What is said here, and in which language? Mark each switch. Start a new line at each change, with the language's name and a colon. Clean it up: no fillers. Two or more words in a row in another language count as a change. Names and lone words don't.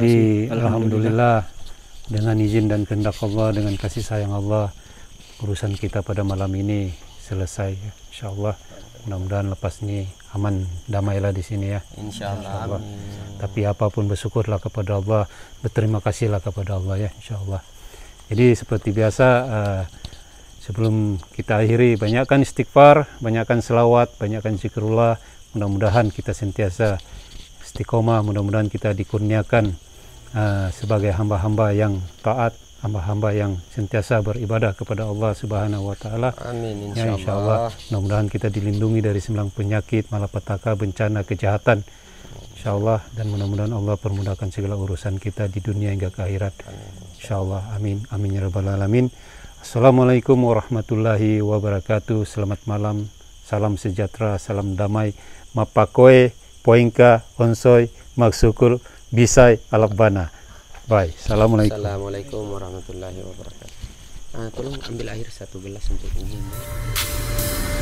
Malay: Jadi alhamdulillah dengan izin dan kehendak Allah, dengan kasih sayang Allah, urusan kita pada malam ini selesai. Insyaallah. Mudah-mudahan lepas ini aman, damailah di sini ya. Insyaallah. Tapi apapun bersyukurlah kepada Allah, berterima kasihlah kepada Allah ya, insyaallah. Jadi seperti biasa, sebelum kita akhiri, banyakkan istighfar, banyakkan selawat, banyakkan zikrullah. Mudah-mudahan kita sentiasa istiqomah, mudah-mudahan kita dikurniakan sebagai hamba-hamba yang taat, hamba-hamba yang sentiasa beribadah kepada Allah
Arabic: سبحانه وتعالى.
Malay: Amin insyaallah. Ya, insyaallah. Mudah-mudahan kita dilindungi dari 9 penyakit, malapetaka, bencana, kejahatan. Insyaallah, dan mudah-mudahan Allah permudahkan segala urusan kita di dunia hingga ke akhirat. Insyaallah. Amin.
Arabic: آمين يا رب العالمين. السلام عليكم ورحمة الله وبركاته.
Malay: Selamat malam. Salam sejahtera, salam damai. Mapakoe, poinka, onsoy, maksukur, bisai, alabana. Bye. Assalamualaikum.
Arabic: السلام عليكم ورحمة الله وبركاته.
Malay: Tolong ambil air 1 gelas untuk umum.